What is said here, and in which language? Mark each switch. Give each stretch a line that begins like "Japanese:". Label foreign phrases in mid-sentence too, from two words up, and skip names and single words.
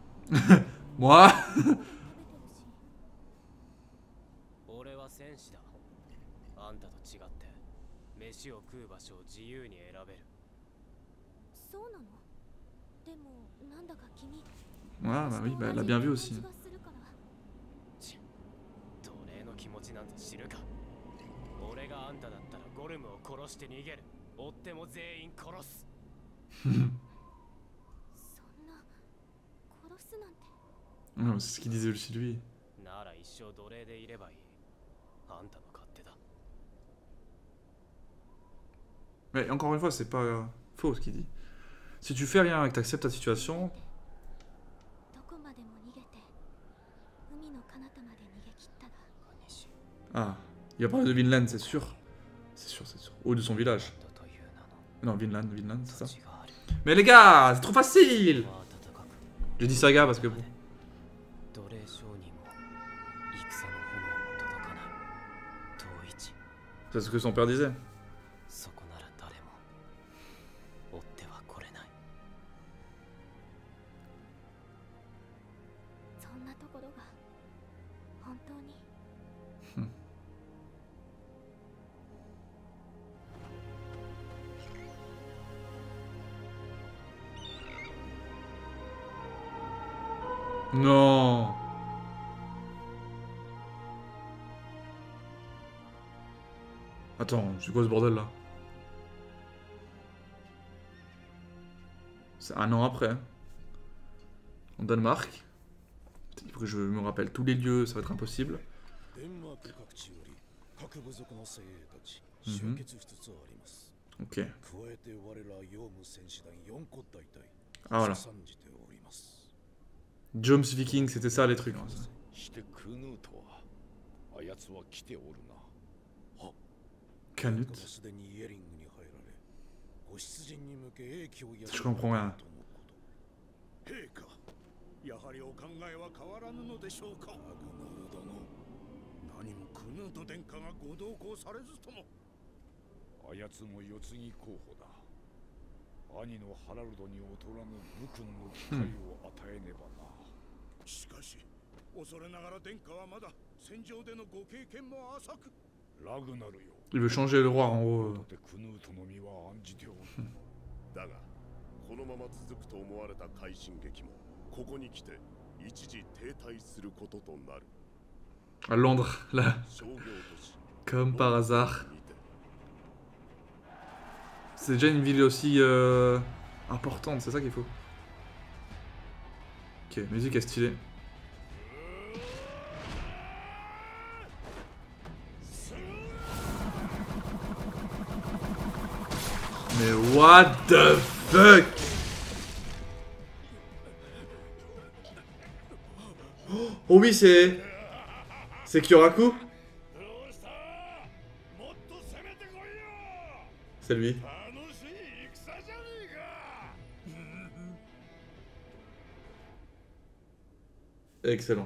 French: Moi
Japanese: 俺は戦士だ。あんたと違って飯を食う場所を自由に選べる。そうなの？でもなんだか君
French: Ah bah oui, bah, elle l'a bien vu aussi.
Japanese: 奴隷の気持ちなんて知るか。俺があんただったらゴルムを殺して逃げる。追っても全員殺す。そんな殺すなんて。
French: Non, c'est ce qu'il disait aussi lui.
Japanese: なら一生奴隷でいればいい。あんたの勝手だ。
French: Mais encore une fois, c'est pas faux ce qu'il dit. Si tu fais rien et que t'acceptes ta situation,
Japanese: どこまでも逃げて海の彼方まで逃げ切ったら。
French: ah, il va parler de Vinland, c'est sûr. C'est sûr, c'est sûr. Ou de son village. Non, Vinland, c'est ça. Mais les gars, c'est trop facile. J'ai dit saga parce que bon.
Japanese: 奴隷商人も戦の炎も届かない。遠い地。
French: C'est ce que son père disait.
Japanese: そこなら誰も追っては来れない。そんなところが本当に。
French: Non. Attends, c'est quoi ce bordel là? C'est un an après. En Danemark. Il faut que je me rappelle tous les lieux, ça va être impossible.
Japanese: デンマーク各地より各部族の精鋭たちうん集結しつつあります。
French: Ok.
Japanese: 加えて我らヨウム戦士団4個大隊
French: Ah voilà.
Japanese: 参じております。
French: Joms Viking, c'était ça les trucs.
Japanese: してクヌートはあやつは来ておるな。
French: Canut.
Japanese: すでにイエリングに入られ、ご出陣に向け英気をや
French: Je comprends rien.
Japanese: 陛下、やはりお考えは変わらぬのでしょうか。ラグナル殿、何もクヌート殿下がご同行されずとも。あやつも世継ぎ候補だ。兄のハラルドに劣らぬ武君の機会を与えねばな。しかし、恐れながら殿下はまだ戦場でのご経験も浅く。ラグナルよ。
French: Il veut changer le roi en haut.
Japanese: だってクヌートの身は案じておる。だが、このまま続くと思われた快進撃も、ここに来て一時停滞することとなる。
French: À Londres, là.
Japanese: 商業都市
French: Comme par hasard.
Japanese: にて
French: C'est déjà une ville aussi importante, c'est ça qu'il faut. Ok, musique est stylée. Mais
English: what the fuck?
French: Oh oui, c'est Kyoraku? C'est lui. Excellent.